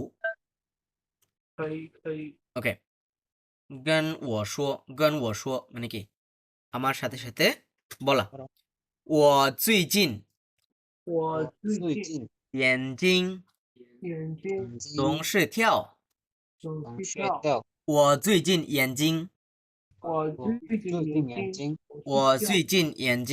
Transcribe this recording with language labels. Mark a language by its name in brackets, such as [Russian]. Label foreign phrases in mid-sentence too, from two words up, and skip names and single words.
[Chinese] 可以可以 [Bangla] ওকে [Chinese] 跟我说 [Bangla] মানে কি আমার সাথে সাথে বলা [Chinese] 我最近我最近最近眼睛眼睛总是跳总总是是跳，跳，我最近眼睛我我最近最近眼眼睛睛，我最近眼睛